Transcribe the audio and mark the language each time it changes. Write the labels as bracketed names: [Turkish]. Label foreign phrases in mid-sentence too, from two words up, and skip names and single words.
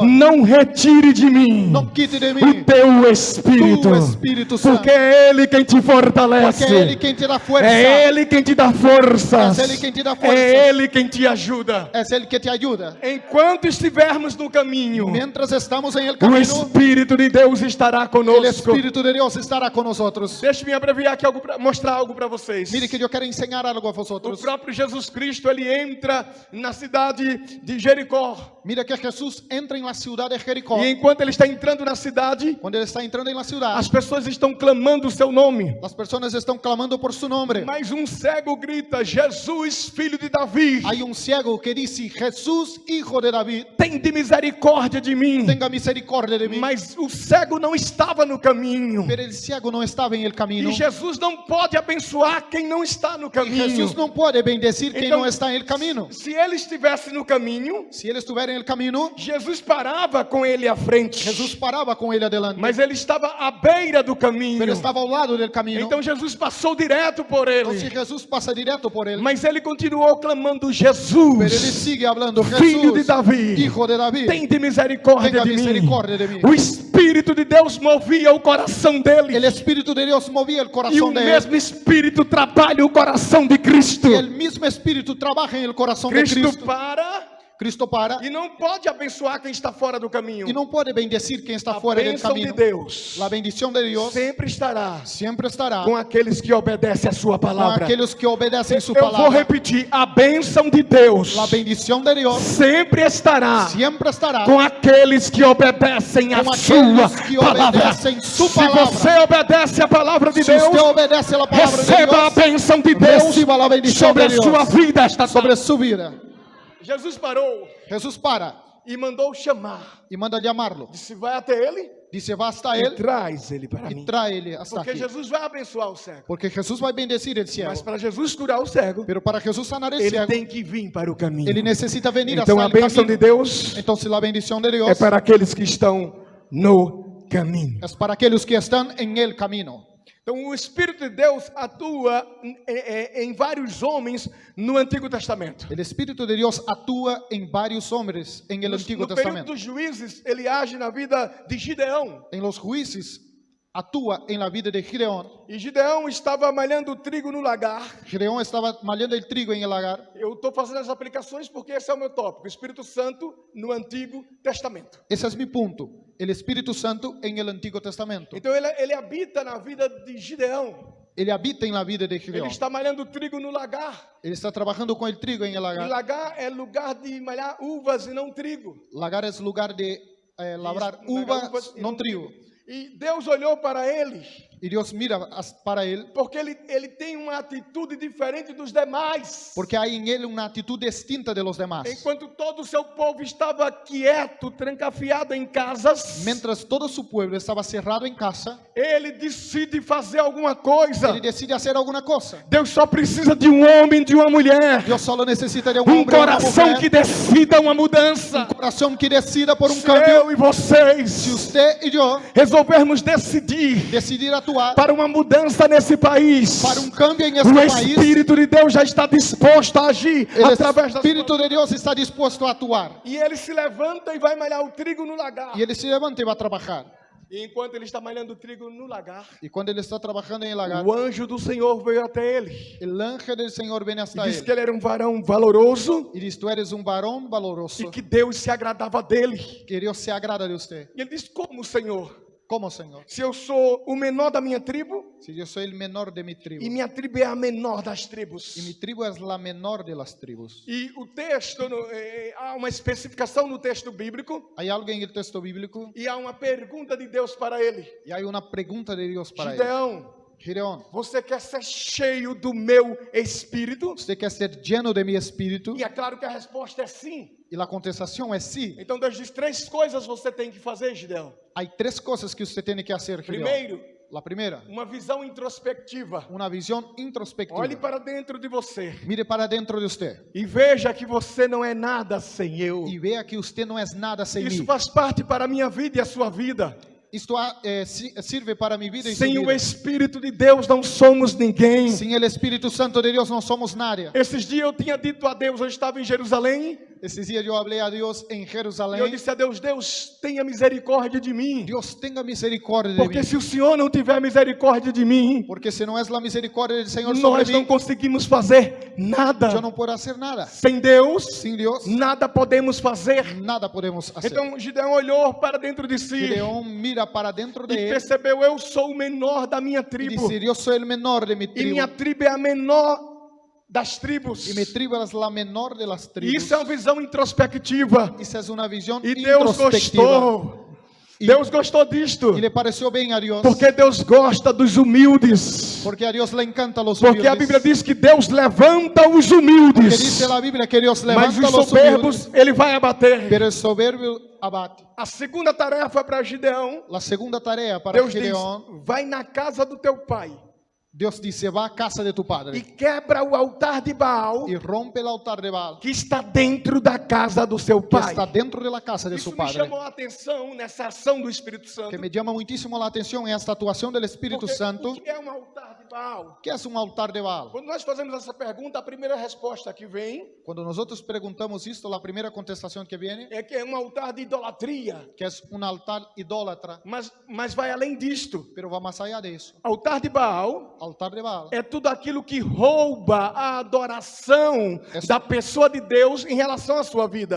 [Portuguese] não retire de mim [Spanish] não quite de o mim [Portuguese] teu Espírito, [Spanish] tu Espírito Santo, [Portuguese] porque é Ele quem te fortalece, porque é Ele quem te dá força, é Ele quem te dá forças, É Ele quem te dá forças. é Ele quem te ajuda. é Ele que te ajuda. Enquanto estivermos no caminho, [Spanish] Mientras estamos em el [Portuguese] o [Spanish] camino, [Portuguese] Espírito de Deus estará o conosco. Espírito de Deus estará com nós. Deixe-me abreviar aqui mostrar algo para vocês. Mire que eu quero ensinar algo a O [Spanish] vosotros. [Portuguese] próprio Jesus Cristo, ele entra na cidade de Jericó. [Spanish] Mira que Jesús entra em la ciudad de Jericó. [Portuguese] E enquanto ele está entrando na cidade, Quando ele está entrando em [Spanish] la ciudad, [Portuguese] as pessoas estão clamando o seu nome. as pessoas estão clamando por [Spanish] su nombre. [Portuguese] Mas um cego grita: Jesus, filho de Davi, [Spanish] Hay un ciego que dice: Jesús, hijo de David, [Portuguese] tem de misericórdia de mim. [Spanish] tenga misericordia de mí. [Portuguese] Mas o cego não estava no caminho. [Spanish] Pero el ciego no estaba en el camino. [Portuguese] E Jesus não pode abençoar quem não está no [Spanish] Y [Portuguese] caminho. [Spanish] Jesús no puede bendecir quien [Portuguese] Então, [Spanish] no está en el camino. [Portuguese] Se ele estivesse no caminho, [Spanish] Si él estuviera en el camino, [Portuguese] Jesus parava com ele à frente. [Spanish] Jesús paraba con él adelante. [Portuguese] Mas ele estava à beira do caminho. [Spanish] Pero estaba al lado del camino. [Portuguese] Então Jesus passou direto por ele. [Spanish] Entonces Jesús pasa directo por él. [Portuguese] Mas ele continuou clamando: [Spanish] Pero él [Portuguese] Jesus, [Spanish] sigue hablando: [Portuguese] filho de [Spanish] Jesús, [Portuguese] Davi, [Spanish] hijo de David, [Portuguese] tem de misericórdia [Spanish] tenga [Portuguese] de mim. [Spanish] misericordia de mí. [Portuguese] O Espírito de Deus movia o coração dele. [Spanish] El Espíritu de Dios movía el [Portuguese] E o [Spanish] corazón de él. [Portuguese] mesmo Espírito trabalha o coração de Cristo. [Spanish] Y el mismo Espíritu trabaja en el corazón de Cristo Cristo. [Portuguese] para [Spanish] Cristo para [Portuguese] e não pode abençoar quem está fora do caminho. [Spanish] y no puede bendecir quien está [Portuguese] A [Spanish] fuera del [Portuguese] bênção de [Spanish] camino. [Portuguese] Deus [Spanish] La bendición de Dios [Portuguese] sempre estará [Spanish] siempre estará [Portuguese] com aqueles que obedecem a sua [Spanish] con [Portuguese] palavra. [Spanish] aquellos que obedecen su [Portuguese] Eu vou [Spanish] palabra. [Portuguese] repetir: a bênção de Deus [Spanish] La bendición de Dios [Portuguese] sempre estará [Spanish] siempre estará [Portuguese] com aqueles que obedecem a com sua aqueles que palavra. obedecem su Se palavra. você obedece a palavra de [Spanish] Si [Portuguese] Deus, [Spanish] usted obedece la palabra de [Portuguese] receba a [Spanish] Dios, [Portuguese] bênção de Deus [Spanish] reciba la bendición [Portuguese] sobre [Spanish] de [Portuguese] a [Spanish] Dios [Portuguese] sua vida esta [Spanish] sobre [Portuguese] tarde. [Spanish] su vida. [Portuguese] Jesus parou [Spanish] Jesús para [Portuguese] e mandou chamar. [Spanish] y manda llamarlo. [Portuguese] Disse: vai até ele [Spanish] Dice: va hasta [Portuguese] e [Spanish] él [Portuguese] traz ele para [Spanish] y [Portuguese] mim. [Spanish] tráele hasta [Portuguese] Porque [Spanish] aquí. [Portuguese] Jesus vai abençoar o cego. [Spanish] Porque Jesús va a bendecir el ciego. [Portuguese] Mas para Jesus curar o cego, [Spanish] Pero para Jesús sanar el [Portuguese] ele [Spanish] ciego, [Portuguese] tem que vir para o caminho. [Spanish] ele necesita venir [Portuguese] Então [Spanish] hasta [Portuguese] a [Spanish] el [Portuguese] bênção de [Spanish] camino. [Portuguese] Deus [Spanish] Entonces la bendición de Dios [Portuguese] é para aqueles que estão no caminho. [Spanish] es para aquellos que están en el camino. [Portuguese] Então o Espírito de Deus atua em vários homens no Antigo Testamento. [Spanish] El Espíritu de Dios actúa en varios hombres en el Antiguo [Portuguese] No período [Spanish] Testamento. [Portuguese] dos juízes, ele age na vida de Gideão. [Spanish] En los jueces actúa en la vida de Gideón. [Portuguese] E Gideão estava malhando trigo no lagar. [Spanish] Gideón estaba malhando el trigo en el lagar. [Portuguese] Eu estou fazendo as aplicações porque esse é o meu tópico. O Espírito Santo no Antigo Testamento. [Spanish] Ese es mi punto. El Espíritu Santo en el Antiguo Testamento. [Portuguese] Então ele habita na vida de Gideão. [Spanish] Él habita en la vida de [Portuguese] Ele [Spanish] Gideón. [Portuguese] está malhando trigo no lagar. [Spanish] Él está trabajando con el trigo en el [Portuguese] E [Spanish] lagar. [Portuguese] lagar é lugar de malhar uvas e não trigo. [Spanish] Lagar es lugar de labrar [Portuguese] Isso, lagar [Spanish] uvas, [Portuguese] e [Spanish] no trigo. [Portuguese] E Deus olhou para ele [Spanish] Y Dios mira para él [Portuguese] porque ele tem uma atitude diferente dos demais. [Spanish] porque hay en él una actitud distinta de los demás. [Portuguese] Enquanto todo o seu povo estava quieto, trancafiado em casas, [Spanish] Mientras todo su pueblo estaba cerrado en casa, [Portuguese] ele decide fazer alguma coisa. [Spanish] él decide hacer alguna cosa. [Portuguese] Deus só precisa de um homem, de uma mulher, [Spanish] Dios solo necesita de un [Portuguese] um [Spanish] hombre y una [Portuguese] coração [Spanish] mujer, [Portuguese] que decida uma mudança. [Spanish] corazón que decida por un [Portuguese] Se [Spanish] cambio. [Portuguese] eu e vocês [Spanish] Si usted y yo [Portuguese] resolvermos decidir [Spanish] actuar [Portuguese] para uma mudança nesse país, [Spanish] para un cambio en [Portuguese] o [Spanish] este país, [Portuguese] Espírito de Deus já está disposto a agir [Spanish] el [Portuguese] através das [Spanish] Espíritu de Dios está dispuesto a actuar. [Portuguese] E ele se levanta e vai malhar o trigo no lagar. [Spanish] Y él se levanta y va a trabajar. [Portuguese] E enquanto ele está malhando o trigo no lagar, [Spanish] Y cuando él está trabajando en el lagar, [Portuguese] o anjo do Senhor veio até ele [Spanish] el ángel del Señor viene [Portuguese] e [Spanish] hasta [Portuguese] disse [Spanish] él [Portuguese] que ele era um varão valoroso [Spanish] y dice: tú eres un varón [Portuguese] e [Spanish] valoroso, [Portuguese] que Deus se agradava dele. [Spanish] que Dios se agrada de usted. [Portuguese] E ele disse: como, Senhor? [Spanish] ¿Cómo, Señor? [Portuguese] Se eu sou o menor da minha tribo [Spanish] Si yo soy el menor de mi tribu [Portuguese] e minha tribo é a menor das tribos. [Spanish] y mi tribu es la menor de las tribus. [Portuguese] E o texto, há uma especificação no texto bíblico [Spanish] Hay algo en el texto bíblico [Portuguese] e há uma pergunta de Deus para ele. [Spanish] y hay una pregunta de Dios para él. [Portuguese] Gideão, [Spanish] Gideón, [Portuguese] você quer ser cheio do meu espírito? [Spanish] ¿usted quiere ser lleno de mi espíritu? [Portuguese] E é claro que a resposta é sim. [Spanish] Y la contestación es sí. [Portuguese] Então Deus diz: três coisas você tem que fazer, Gideão. [Spanish] Hay tres cosas que usted tiene que hacer, Gideón. [Portuguese] Primeiro, [Spanish] La primera, [Portuguese] uma visão introspectiva. [Spanish] una visión introspectiva. [Portuguese] Olhe para dentro de você [Spanish] Mire para dentro de usted [Portuguese] e veja que você não é nada sem eu. [Spanish] y vea que usted no es nada sin [Portuguese] Isso [Spanish] mí. [Portuguese] faz parte para a minha vida e a sua vida. [Spanish] Esto sirve para mi vida y su [Portuguese] Sem o [Spanish] vida. [Portuguese] Espírito de Deus não somos ninguém. [Spanish] Sin el Espíritu Santo de Dios no somos nadie. [Portuguese] Esses dias eu tinha dito a Deus, eu estava em Jerusalém, [Spanish] Ese día yo hablé a Dios en [Portuguese] e eu [Spanish] Jerusalén. [Portuguese] disse a Deus: Deus, tenha misericórdia de mim. [Spanish] Dios tenga misericordia de [Portuguese] Porque [Spanish] mí. [Portuguese] se o Senhor não tiver misericórdia de mim, [Spanish] Porque si no es la misericordia del Señor sobre [Portuguese] nós não [Spanish] mí, [Portuguese] conseguimos fazer nada. [Spanish] yo no puedo hacer nada. [Portuguese] Sem Deus, [Spanish] Sin Dios, [Portuguese] nada podemos fazer. [Spanish] nada podemos hacer. [Portuguese] Então Gideão olhou para dentro de si [Spanish] Gideón mira para dentro [Portuguese] e [Spanish] de él [Portuguese] percebeu: eu sou o menor da minha [Spanish] y [Portuguese] tribo. [Spanish] dice: yo soy el menor de mi [Portuguese] E [Spanish] tribu. [Portuguese] minha tribo é a menor das tribos. [Spanish] Y mi tribu es la menor de las [Portuguese] E [Spanish] tribus. [Portuguese] isso é uma visão introspectiva. [Spanish] Esa es una visión [Portuguese] E Deus [Spanish] introspectiva. [Portuguese] gostou. Deus gostou disto. [Spanish] Y le pareció bien a Dios. [Portuguese] Porque Deus gosta dos humildes. [Spanish] Porque a Dios le encanta los [Portuguese] Porque a [Spanish] humildes. [Portuguese] Bíblia diz que Deus levanta os [Spanish] Porque [Portuguese] humildes, [Spanish] dice la Biblia que Dios [Portuguese] mas [Spanish] levanta [Portuguese] os [Spanish] los [Portuguese] soberbos [Spanish] humildes, [Portuguese] ele vai abater. [Spanish] pero el soberbio abate. [Portuguese] A segunda tarefa para Gideão, [Spanish] La segunda tarea para [Portuguese] Deus diz: [Spanish] Gideón, [Portuguese] vai na casa do teu pai [Spanish] Dios dice: va a casa de tu [Portuguese] e [Spanish] padre [Portuguese] quebra o altar de Baal [Spanish] y rompe el altar de Baal [Portuguese] que está dentro da casa do seu [Spanish] que [Portuguese] pai. [Spanish] está dentro de la casa de [Portuguese] Isso [Spanish] su [Portuguese] me [Spanish] padre. [Portuguese] chamou a atenção nessa ação do Espírito Santo. [Spanish] Que me llama muchísimo la atención en esta actuación del Espíritu [Portuguese] Porque [Spanish] Santo. [Portuguese] o que é um altar de Baal? [Spanish] ¿Qué es un altar de Baal? [Portuguese] Quando nós fazemos essa pergunta, a primeira resposta que vem [Spanish] Cuando nosotros preguntamos esto, la primera contestación que viene, [Portuguese] é que é um altar de idolatria. [Spanish] que es un altar idólatra, [Portuguese] Mas vai além disto. [Spanish] pero va más allá de eso. [Portuguese] Altar de Baal [Spanish] Altar de Baal [Portuguese] é tudo aquilo que rouba a adoração da pessoa de Deus em relação à sua vida.